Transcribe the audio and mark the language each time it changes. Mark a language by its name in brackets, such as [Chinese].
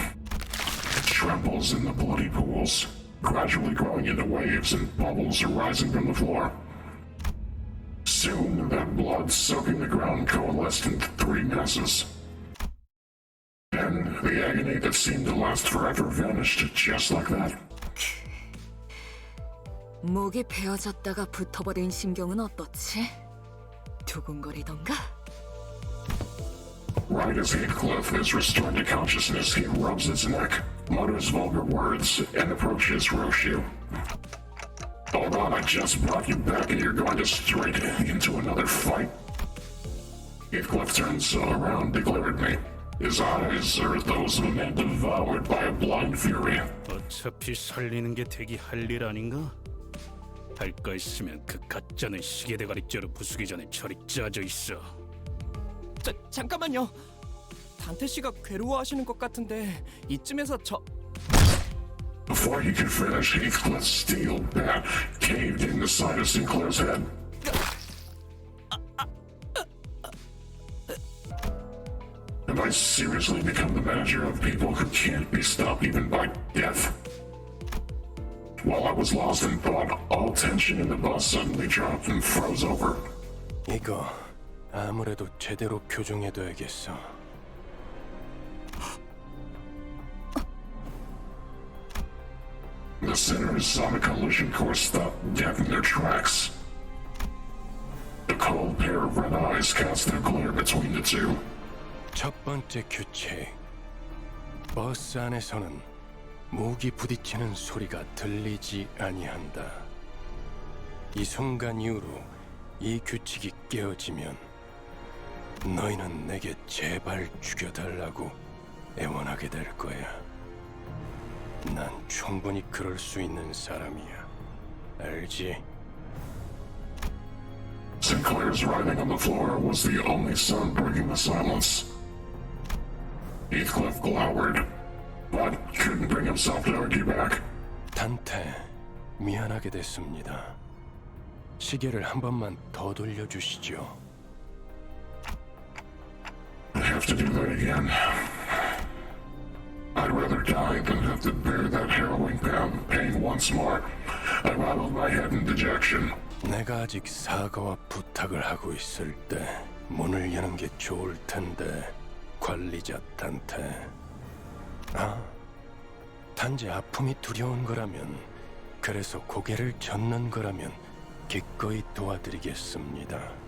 [English] It trembles in the bloody pools, gradually growing into waves and bubbles arising from the floor. Soon, that blood soaking the ground coalesced into three masses. Then, the agony that seemed to last forever vanished just like that. [Korean] 목이 베어졌다가 붙어버린 신경은 어떻지? 두근거리던가? [English] Right as Heathcliff is restored to consciousness, he rubs his neck, mutters vulgar words, and approaches Roshu. Hold on, I just brought you back and you're going to straight into another fight? Heathcliff turns around to glare at me. His eyes are those of a man devoured by a blind fury. [Korean] 어차피 살리는 게 되게 할 일 아닌가? 할 거 있으면 그 가짜는 시계대가리째로 부수기 전에 저리 짜져 있어. 잠깐만요. 단테 씨가 괴로워하시는 것 같은데 이쯤에서 저... [English] Before he could finish, Heathcliff's steel bat caved in the side of Sinclair's head. Have I seriously become the manager of people who can't be stopped even by death? While I was lost in thought, all tension in the bus suddenly dropped and froze over. [Korean] 이거 아무래도 제대로 교정해둬야겠어. [English] The sinners saw the collision course stop dead in their tracks. A cold pair of red eyes cast their glare between the two. [Korean] 첫 번째 규칙. 버스 안에서는 무기 부딪히는 소리가 들리지 아니한다. 이 순간 이후로 이 규칙이 깨어지면 너희는 내게 제발 죽여달라고 애원하게 될 거야. 난 충분히 그럴 수 있는 사람이야. 알지? [English] Sinclair's writhing on the floor was the only sound breaking the silence. Heathcliff glowered, but couldn't bring himself to argue back. [Korean] 단테, 미안하게 됐습니다. 시계를 한 번만 더 돌려주시죠. [English] I have to do that again. I'd rather die than have to bear that harrowing pain once more. I rattled my head in dejection. [Korean] 내가 아직 사과와 부탁을 하고 있을 때 문을 여는 게 좋을 텐데, 관리자 단테. 아, 단지 아픔이 두려운 거라면, 그래서 고개를 젓는 거라면 기꺼이 도와드리겠습니다.